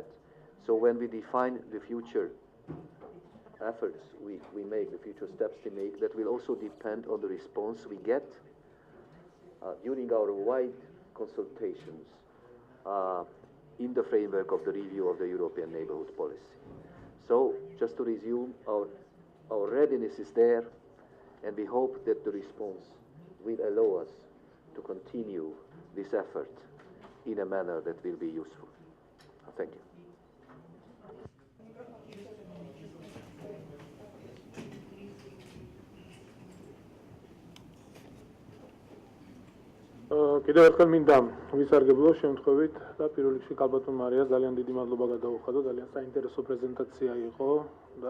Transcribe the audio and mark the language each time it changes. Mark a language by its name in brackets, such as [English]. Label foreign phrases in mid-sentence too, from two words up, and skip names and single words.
[English] So when we define the future efforts we make, the future steps to make, that will also depend on the response we get during our wide consultations in the framework of the review of the European neighborhood policy. So just to resume, our readiness is there, and we hope that the response will allow us to continue this effort in a manner that will be useful. Thank you. [Georgian] კიდევ ერთხელ მინდა ვისარგებლო შემთხვევით და პირველ რიგში ქალბატონ მარიას ძალიან დიდი მადლობა გადავუხადო, ძალიან საინტერესო პრეზენტაცია იყო და